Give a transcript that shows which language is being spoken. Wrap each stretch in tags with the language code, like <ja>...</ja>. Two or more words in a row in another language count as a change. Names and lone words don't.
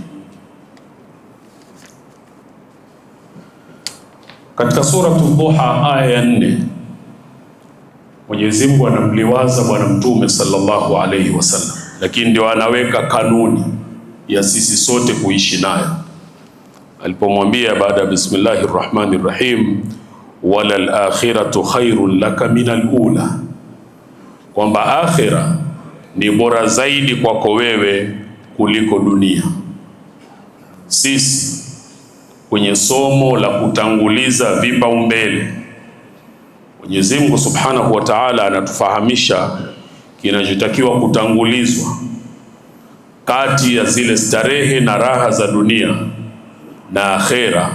<sw>Katika suratul Duha aya ya 4, Mwenyezi Mungu anamliwaza Bwana Mtume</sw> <ar>صلى الله عليه وسلم,</ar> <sw>lakini ndio anaweka kanuni ya sisi sote kuishi nayo, alipomwambia baada ya</sw> <ar>بسم الله الرحمن الرحيم وللآخرة خير لك من الأولى,</ar> <sw>kwamba akhira ni bora zaidi kwako wewe kuliko dunia. Sisi kwenye somo la kutanguliza vipaumbele, Mwenyezi Mungu</sw> <ar>سبحانه وتعالى</ar> <sw>anatufahamisha kinachotakiwa kutangulizwa kati ya zile starehe na raha za dunia na akhera.</sw>